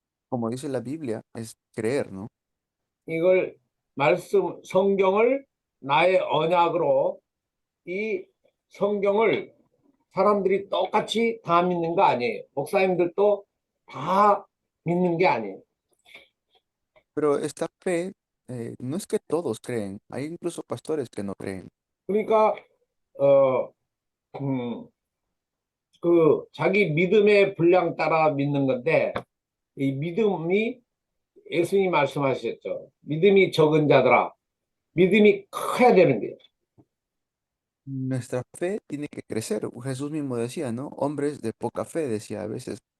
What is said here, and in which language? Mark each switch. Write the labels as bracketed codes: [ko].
[es] Como dice la Biblia, es creer, ¿no? [ko] 이걸 말씀 성경을 나의 언약으로 이 성경을 사람들이 똑같이 다 믿는 거 아니에요. 목사님들도 다 믿는 게 아니에요. [es] Pero esta fe no es que todos creen, hay incluso pastores que no creen. [ko] 그러니까 어, 그 자기 믿음의 분량 따라 믿는 건데 이 믿음이 예수님이 말씀하셨죠. 믿음이 적은 자들아, 믿음이 커야 되는 거예요. [es] Nuestra fe tiene que crecer. Jesús mismo decía, ¿no? Hombres de poca fe, decía a veces.